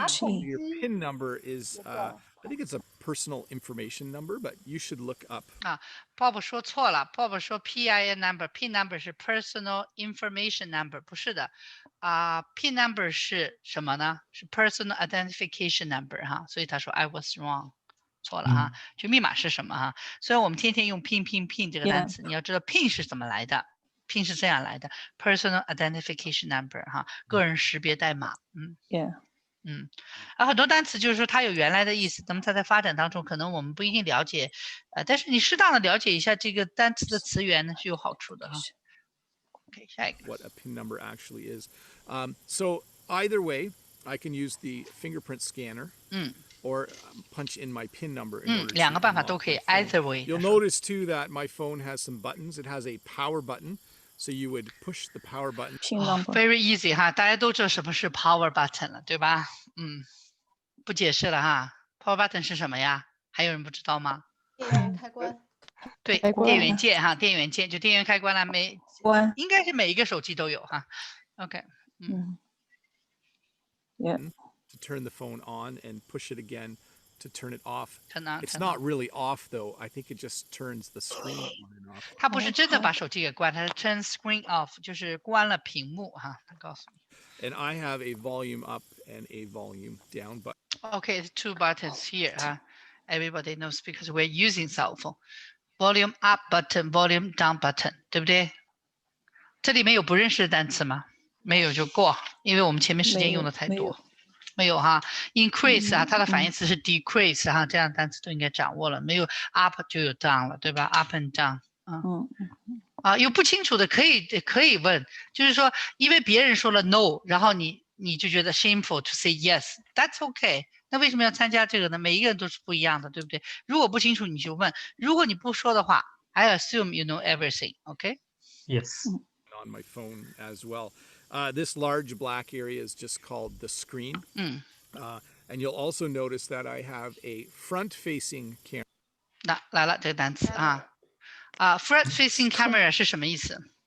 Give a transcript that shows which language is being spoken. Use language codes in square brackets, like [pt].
[en] Your PIN number is, I think it's a personal information number, but you should look up. [zh] Bob 说错了 ，Bob 说 PIN number，PIN number 是 [en] personal information number， [zh] 不是的，PIN number 是什么呢？是 [en] personal identification number [zh] 哈，所以他说 [en] I was wrong， [zh] 错了哈，就密码是什么哈？虽然我们天天用 PIN 这个单词，你要知道 PIN 是怎么来的。 PIN 是这样来的 ， [en] personal identification number [zh] 哈，个人识别代码。很多单词就是说它有原来的意思，那么它在发展当中可能我们不一定了解，但是你适当的了解一下这个单词的词源呢是有好处的哈。 OK， 下一个。 [en] What a PIN number actually is. So either way, I can use the fingerprint scanner. Or punch in my PIN number. [zh] 两个办法都可以 ， [en] either way. You'll notice too that my phone has some buttons. It has a power button. So you would push the power button. Very easy [zh] 哈，大家都知道什么是 power button 了，对吧？不解释了哈。 Power button 是什么呀？还有人不知道吗？电源开关。对，电源键哈，电源键就电源开关了，应该是每一个手机都有哈。 OK， [en] To turn the phone on and push it again to turn it off. It's not really off though. I think it just turns the screen on and off. [zh] 它不是真的把手机给关，它是 [en] turn screen off， [zh] 就是关了屏幕哈。他告诉你。 [en] And I have a volume up and a volume down button. Okay, two buttons here. Everybody knows because we're using cell phone. Volume up button, volume down button， [zh] 对不对？这里面有不认识的单词吗？没有就过，因为我们前面时间用的太多。没有哈 ，increase 它的反义词是 decrease 哈，这样的单词都应该掌握了。没有 up 就有 down 了，对吧 ？ [en] up and down， [zh] 有不清楚的可以问，就是说，因为别人说了 no， 然后你就觉得 [en] shameful to say yes，that's okay。 [zh] 那为什么要参加这个呢？每一个人都是不一样的，对不对？如果不清楚你就问，如果你不说的话 ， [en] I assume you know everything，OK？Yes. On my phone as well. This large black area is just called the screen. And you'll also notice that I have a front-facing camera. [zh] 来了这个单词front-facing camera 是什么意思？